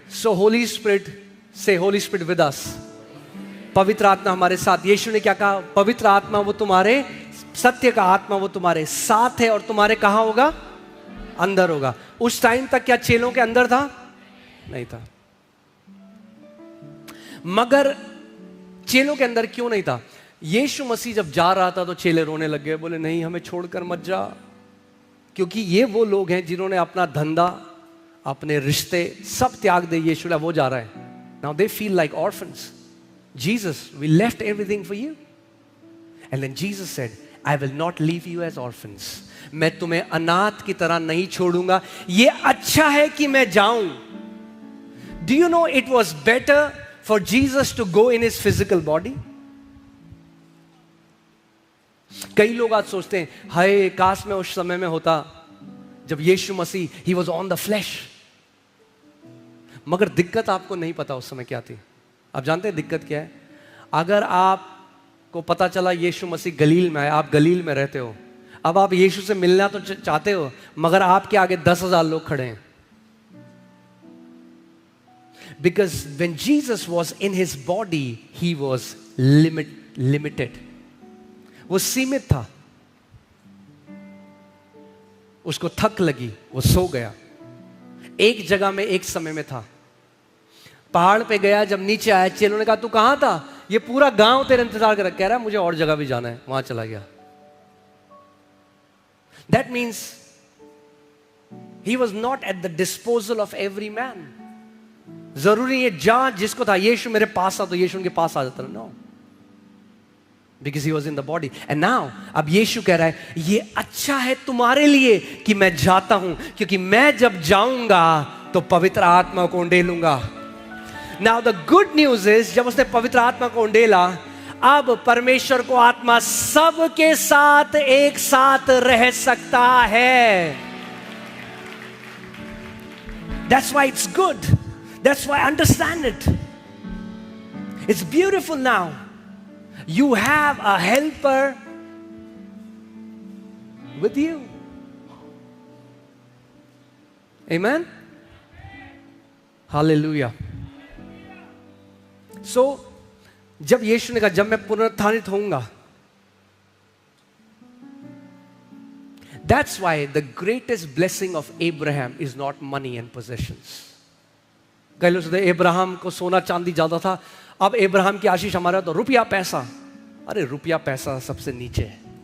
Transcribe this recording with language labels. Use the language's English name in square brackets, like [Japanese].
[English] So Holy Spirit, say Holy Spirit with us. [Hindi] पवित्र आत्मा हमारे साथ. यीशु ने क्या कहा? पवित्र आत्मा वो तुम्हारे, सत्य का आत्मा वो तुम्हारे साथ है और तुम्हारे कहां होगा? अंदर होगा. उस टाइम तक क्या चेलों के अंदर था? नहीं था. मगर चेलों के अंदर क्यों नहीं था? यीशु मसीह जब जा रहा था तो चेले रोने लग गए, बोले नहीं हमें छोड़कर मत जा, क्योंकि ये वो लोग हैं जिन्होंने अपना धंधा, अपने रिश्ते सब त्याग दे. यीशु ला वो जा रहा है. [English] Now they feel like orphans. Jesus, we left everything for you And then Jesus said, I will not leave you as orphans. [Hindi] मैं तुम्हें अनाथ की तरह नहीं छोड़ूंगा. ये अच्छा है कि मैं जाऊं. [English] Do you know it was better for Jesus to go in his physical body? [Hindi] कई लोग आज सोचते हैं, हाय काश मैं उस समय में होता जब यीशु मसीह [English] he was on the flesh. [Hindi] मगर दिक्कत आपको नहीं पता उस समय क्या थी. आप जानते हैं दिक्कत क्या है? अगर आपको पता चला यीशु मसीह गलील में आए, आप गलील में रहते हो, अब आप यीशु से मिलना तो चाहते हो, मगर आपके आगे 10,000 लोग खड़े हैं. [English] Because when Jesus was in his body, he was limited. [Hindi] वो सीमित था. उसको थक लगी, वो सो गया. एक जगह में एक समय में था. पहाड़ पे गया, जब नीचे आया चेलों ने कहा तू कहां था? ये पूरा गांव तेरे इंतजार कर रहा. कह रहा है मुझे और जगह भी जाना है. वहां चला गया. [English] That means he was not at the disposal of every man. [Hindi] जरूरी है जहां जिसको था यीशु मेरे पास आ तो यीशु उनके पास आ जाता. [English] No, because he was in the body. [Hindi] And now अब यीशु कह रहा है ये अच्छा है तुम्हारे लिए कि मैं जाता हूं, क्योंकि मैं जब जाऊंगा तो पवित्र आत्मा को उंडेलूंगा. [English] Now the good news is [Hindi] जब उसने पवित्र आत्मा को उंडेला, अब परमेश्वर को आत्मा सबके साथ एक साथ रह सकता है. [English] That's why it's good. That's why I understand it. It's beautiful now. You have a helper with you. Amen? Hallelujah. So, [Hindi] जब यीशु ने कहा जब मैं पुनरुत्थानित होऊंगा, [English] that's why the greatest blessing of Abraham is not money and possessions. [Hindi] कई लोग सोचते Abraham को सोना चांदी ज्यादा था, अब अब्राहम की आशीष हमारा तो रुपया पैसा. अरे रुपया पैसा सबसे नीचे है.